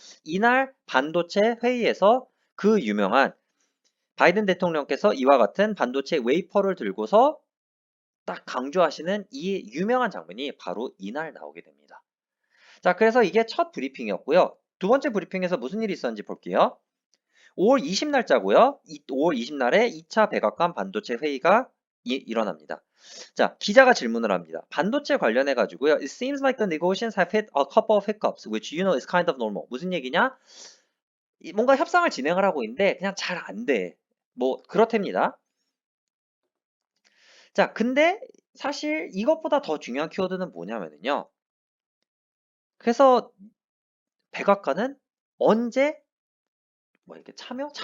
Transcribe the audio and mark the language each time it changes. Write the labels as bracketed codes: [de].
[ko] 이날 반도체 회의에서 그 유명한 바이든 대통령께서 이와 같은 반도체 웨이퍼를 들고서 딱 강조하시는 이 유명한 장면이 바로 이날 나오게 됩니다. 자, 그래서 이게 첫 브리핑이었고요. 두 번째 브리핑에서 무슨 일이 있었는지 볼게요. 5월 20 날짜고요. 5월 20 날에 2차 백악관 반도체 회의가 일어납니다. 자, 기자가 질문을 합니다. 반도체 관련해 가지고요. [en] It seems like the negotiations have hit a couple of hiccups, which you know is kind of normal. [ko] 무슨 얘기냐? 뭔가 협상을 진행을 하고 있는데 그냥 잘 안 돼. 뭐 그렇답니다. 자, 근데 사실 이것보다 더 중요한 키워드는 뭐냐면요. 그래서 백악관은 언제 뭐 이렇게 참여?